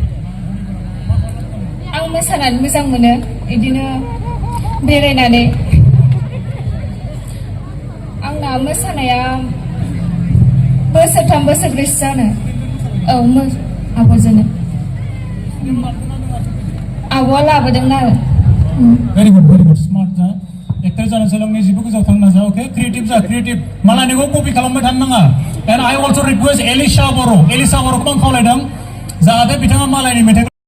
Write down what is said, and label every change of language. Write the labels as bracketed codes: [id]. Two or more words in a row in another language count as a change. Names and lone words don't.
[brx] आं मोसानानै मोजां मोनो बिदिनो बेरायनानै आंना मोसानाया बोसोरथाम बोसोरब्रैसो जानो आब'जोंनो आब'आ लाबोदोंमोन आरो [en] very good smart [brx] जा एक्टर जानो सोलोंनो जेबो गोजाव थांनो जा ओके क्रिएटिभ मालायनिखौ कपि खालामबाय थानो नाङा [en] and I also request Elisha Boroखौ [brx] आं खावलायदों जाहाथे बिथाङा मालायनि मेथाइ